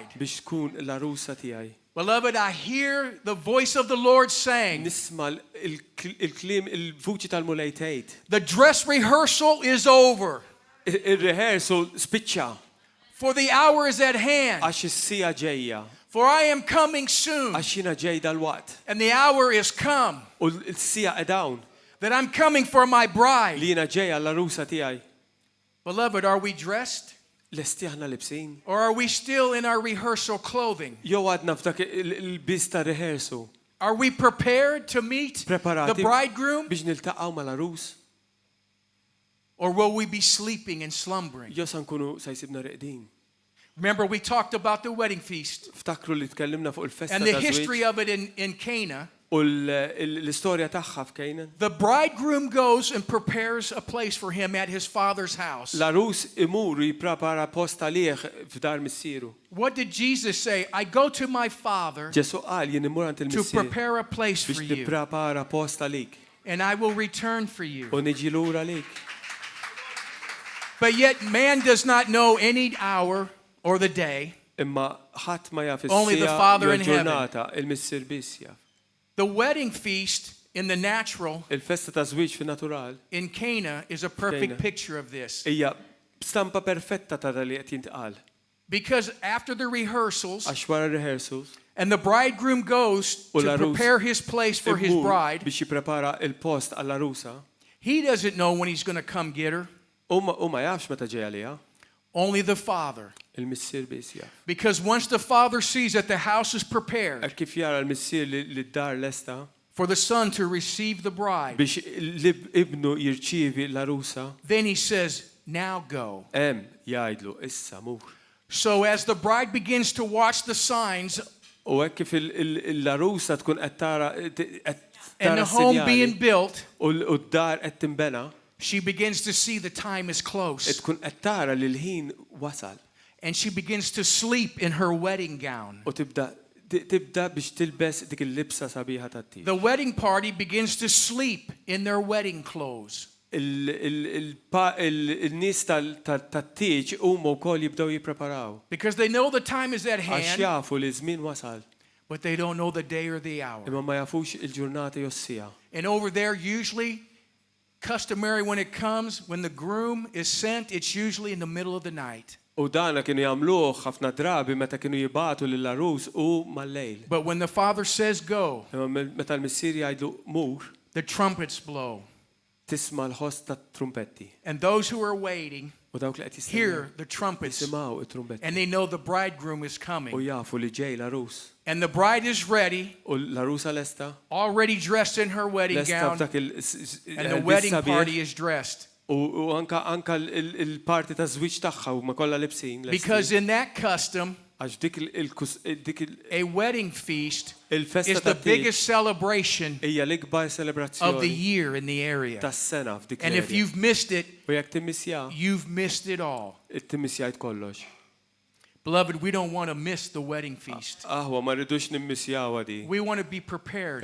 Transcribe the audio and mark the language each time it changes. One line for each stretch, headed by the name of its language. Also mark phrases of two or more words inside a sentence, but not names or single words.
English: Beloved, I hear the voice of the Lord saying, the dress rehearsal is over, for the hour is at hand, for I am coming soon, and the hour is come, that I'm coming for my bride. Beloved, are we dressed?
Maltese: Lesti aħna libsin?
English: Or are we still in our rehearsal clothing?
Maltese: Jew għadna f'dak il-bis ta' rehearsu?
English: Are we prepared to meet the bridegroom?
Maltese: Biex niltaqgħu mal-arus?
English: Or will we be sleeping and slumbering?
Maltese: Jew sa nkunu sa jsibna reqdin?
English: Remember, we talked about the wedding feast.
Maltese: Ftakru li tkellimna fuq il-festa
English: and the history of it in Cana.
Maltese: U l-istorja tagħha f'Canaan.
English: The bridegroom goes and prepares a place for him at his father's house.
Maltese: L-arus imur jipprepara post għalih f'dar missieru.
English: What did Jesus say? I go to my father
Maltese: Ġesu qal jien imur għand il-missier
English: to prepare a place for
Maltese: biex
English: you.
Maltese: nipprepara post għalik.
English: And I will return for you.
Maltese: U niġi lura għalik.
English: But yet man does not know any hour or the day.
Maltese: Imma ħadd ma jaf
English: Only the Father in heaven.
Maltese: il-ġurnata, il-missier biss jaf.
English: The wedding feast in the natural
Maltese: Il-festa ta' żwieġ fin-natural
English: in Cana is a perfect picture of this.
Maltese: hija stampa perfetta ta' li qed jintqal.
English: Because after the rehearsals
Maltese: Għax wara rehearsals
English: and the bridegroom goes to prepare his place for his bride,
Maltese: biex jipprepara il-post għall-arusa.
English: He doesn't know when he's going to come get her.
Maltese: U ma jafx meta ġej għaliha.
English: Only the father.
Maltese: Il-missier biss jaf.
English: Because once the father sees that the house is prepared
Maltese: Kif jara l-missier li d-dar lesta
English: for the son to receive the bride,
Maltese: biex ibnu jirċievi l-arusa,
English: then he says, now go.
Maltese: jgħidlu issa mur.
English: So as the bride begins to watch the signs
Maltese: U hekk kif l-arusa tkun qed tara
English: and the home being built,
Maltese: u d-dar qed tinbena,
English: she begins to see the time is close.
Maltese: tkun qed tara li l-ħin wasal.
English: And she begins to sleep in her wedding gown.
Maltese: U tibda biex tilbes dik il-libsa sabiħa tat-tieġ.
English: The wedding party begins to sleep in their wedding clothes.
Maltese: Il-nies tat-tieġ huma wkoll jibdew jippreparaw.
English: Because they know the time is at
Maltese: Għax
English: hand,
Maltese: jafu li żmien wasal.
English: but they don't know the day or the hour.
Maltese: Imma ma jafux il-ġurnata jew s-sija.
English: And over there, usually, customary when it comes, when the groom is sent, it's usually in the middle of the night.
Maltese: U dana kienu jagħmluh ħafna drabi meta kienu jibatu lill-arus u mal-lejl.
English: But when the father says go,
Maltese: Imma meta l-missier jgħidu mur,
English: the trumpets blow.
Maltese: tisma' l-ħoss tat-trumpetti.
English: And those who are waiting
Maltese: U dawk li qed
English: hear the trumpets,
Maltese: jisimgħu it-trumpetti.
English: and they know the bridegroom is
Maltese: U
English: coming.
Maltese: jafu li ġej l-arus.
English: And the bride is ready,
Maltese: U l-arusa lesta,
English: already dressed in her wedding
Maltese: lesta
English: gown,
Maltese: f'dak
English: and the wedding party is dressed.
Maltese: U anka il-parti ta' żwieġ tagħha huma kollha libsin.
English: Because in that custom,
Maltese: Għax dik
English: a wedding feast
Maltese: il-festa
English: is the biggest celebration
Maltese: hija l-ikbar
English: of the
Maltese: celebrazzjoni
English: year in the area.
Maltese: tas-sena f'dik
English: And if you've missed it,
Maltese: U jekk timmissja,
English: you've missed it all.
Maltese: timmissjajt kollox.
English: Beloved, we don't want to miss the wedding feast.
Maltese: Aħwa ma rridux nimmissjaw di.
English: We want to be prepared